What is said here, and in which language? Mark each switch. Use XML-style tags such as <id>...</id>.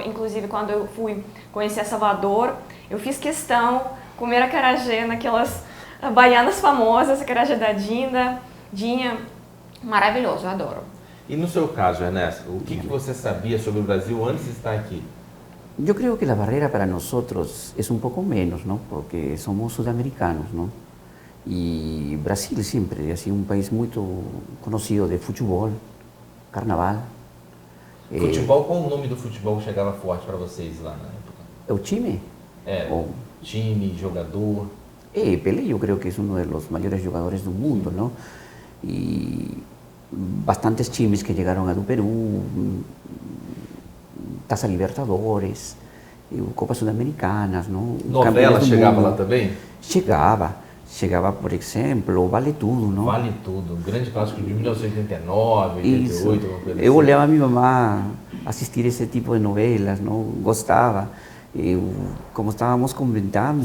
<pt>Inclusive, quando eu fui conhecer Salvador, eu fiz questão de comer acarajé naquelas baianas famosas, acarajé da Dinha. Maravilhoso, eu adoro. E no seu caso, Ernesto, o que você sabia sobre o Brasil antes de estar aqui?</pt> <es>Yo creo que la barrera para nosotros es un poco menos, ¿no? Porque somos sudamericanos, ¿no? Y Brasil siempre ha sido un país muy conocido de futebol, carnaval.</es> <pt>Futebol, qual o nome do futebol que chegava forte para vocês lá na época?</pt> <es>¿El time?</es> <pt>Time, jogador.</pt> <es>Pelé yo creo que es uno de los mayores jugadores del mundo, ¿no? Y bastantes times que llegaron a do Perú, Taça Libertadores, Copas Sudamericanas, ¿no?</es> <pt>Novela chegava lá também? Chegava. chegava, por exemplo, o Vale Tudo, não? Vale Tudo, um grande clássico de 1989, Isso. 88, alguma coisa Eu assim. olhava a minha mamã assistir esse tipo de novelas, não? Gostava. Eu, como estávamos comentando...</pt>